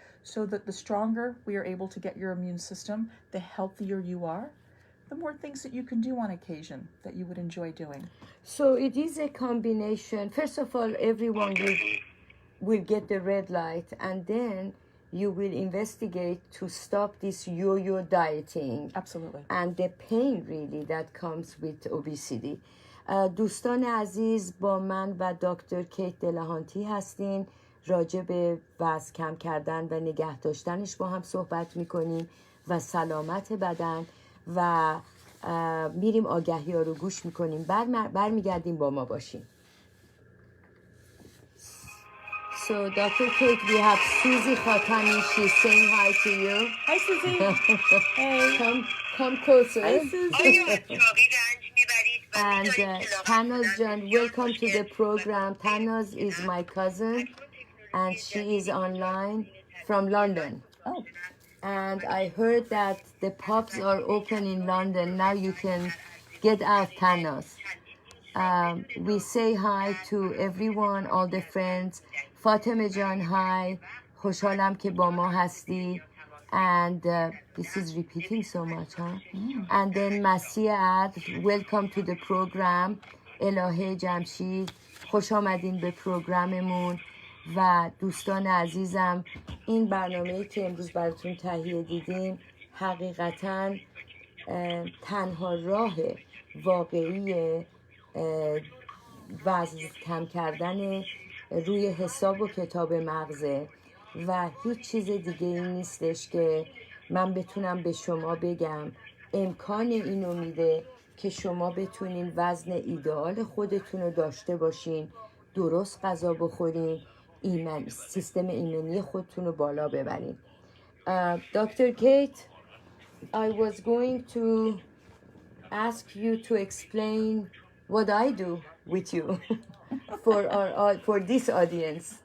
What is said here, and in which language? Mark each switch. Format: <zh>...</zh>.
<en>So that the stronger we are able to get your immune system, the healthier you are, the more things that you can do on occasion that you would enjoy doing. So it is a combination. First of all, everyone will get the red light, and then you will investigate to stop this yo-yo dieting. Absolutely. And the pain really that comes with obesity.</en> <fa>دوستان عزیز، با من و دکتر کیت دلهانتی هستیم. راجع به وزن کم کردن و نگه داشتنش با هم صحبت میکنیم و سلامت بدن و میریم آگهی ها رو گوش میکنیم. برمیگردیم با ما باشیم.</fa> <en>So, Dr. Kate, we have Susie Khatami. She's saying hi to you. Hi, Susie. Hey. Come closer. Hi, Susie. And Tanaz Jan, welcome to the program. Tanaz is my cousin, and she is online from London. Oh. And I heard that the pubs are open in London. Now you can get out, Tanaz. We say hi to everyone, all the friends.</en> <fa>Fatima Jan, hi. خوشحالم که با ما هستی.</fa> <en>And this is repeating so much, huh? And then Masih Adl, welcome to the program.</en> <fa>الهه جمشید، خوش آمدین به پروگراممون. و دوستان عزیزم، این برنامه‌ای که امروز براتون تهیه دیدیم حقیقتاً تنها راه واقعی وزن کم کردن روی حساب و کتاب مغزه و هیچ چیز دیگه این نیستش که من بتونم به شما بگم امکان اینو میده که شما بتونین وزن ایدئال خودتون رو داشته باشین، درست غذا بخورین، سیستم ایمنی خودتون رو بالا ببرین.</fa> <en>Dr. Kate, I was going to ask you to explain what I do with you for this audience.</en>